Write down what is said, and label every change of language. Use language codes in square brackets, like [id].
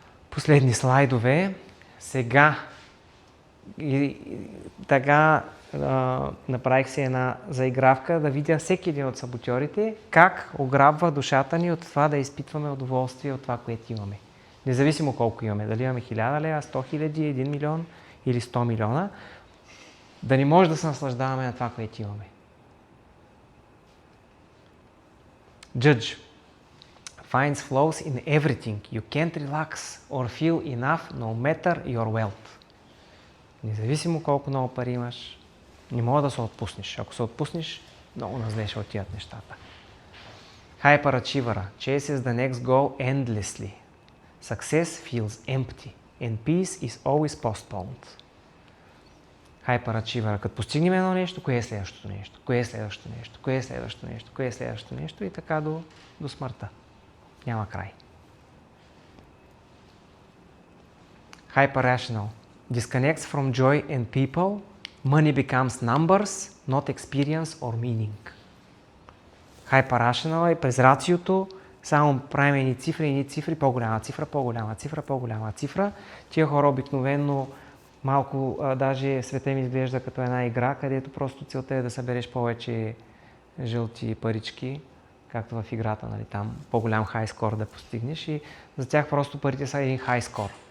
[bg] Последни слайдове. Сега така направих се една заигравка да видя всеки един от саботьорите как ограбва душата ни от това да изпитваме удоволствие от това, което имаме. Независимо колко имаме. Дали имаме 1000 лева, 100 000, 1 милион или 100 милиона. Да не може да се наслаждаваме на това, което имаме. [en] Judge finds flaws in everything. You can't relax or feel enough no matter your wealth. [bg] Независимо колко много пари имаш, не мога да се отпуснеш. Ако се отпуснеш, много назле ще отидат нещата. [en] Hyperachiever chases the next goal endlessly. Success feels empty and peace is always postponed. [bg] Hyperachiever, като постигнем едно нещо, кое е следващото нещо? Кое е следващото нещо? Кое е следващото нещо? Кое е следващото нещо? И така до смъртта. Няма край. [en] Hyperrational disconnects from joy and people. Money becomes numbers, not experience or meaning. [bg] Hyperrational е през рациото, само правим едни цифри, по-голяма цифра, по-голяма цифра, по-голяма цифра. Тия хора обикновено малко, даже света им изглежда като една игра, където просто целта е да събереш повече жълти парички, както в играта, нали, там по-голям хайскор да постигнеш и за тях просто парите са един хайскор.